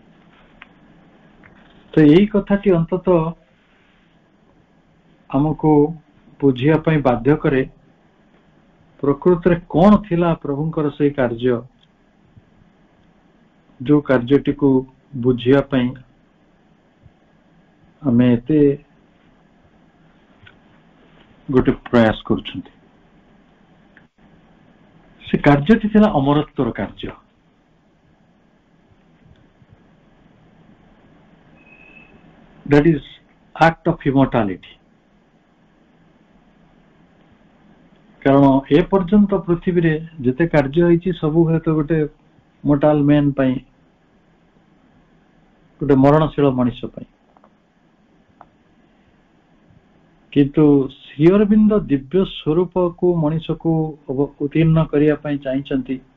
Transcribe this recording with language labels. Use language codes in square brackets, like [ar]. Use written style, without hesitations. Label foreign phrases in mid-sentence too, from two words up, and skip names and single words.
[or] ତ ଏଇ କଥାଟି ଅନ୍ତତଃ ଆମକୁ ବୁଝିବା ପାଇଁ ବାଧ୍ୟ କରେ ପ୍ରକୃତରେ କଣ ଥିଲା ପ୍ରଭୁଙ୍କର ସେଇ କାର୍ଯ୍ୟ, ଯୋଉ କାର୍ଯ୍ୟଟିକୁ ବୁଝିବା ପାଇଁ ଆମେ ଏତେ ଗୋଟେ ପ୍ରୟାସ କରୁଛନ୍ତି। ସେ କାର୍ଯ୍ୟଟି ଥିଲା ଅମରତ୍ୱର କାର୍ଯ୍ୟ। [en] That is act of immortality. [or] କାରଣ ଏ ପର୍ଯ୍ୟନ୍ତ ପୃଥିବୀରେ ଯେତେ କାର୍ଯ୍ୟ ହେଇଛି ସବୁ ହୁଏତ ଗୋଟେ [en] mortal man [or] ପାଇଁ, ଗୋଟେ ମରଣଶୀଳ ମଣିଷ ପାଇଁ। କିନ୍ତୁ ଶ୍ରୀ ଅରବିନ୍ଦ ଦିବ୍ୟ ସ୍ୱରୂପକୁ ମଣିଷକୁ ଉତ୍ତୀର୍ଣ୍ଣ କରିବା ପାଇଁ ଚାହିଁଛନ୍ତି।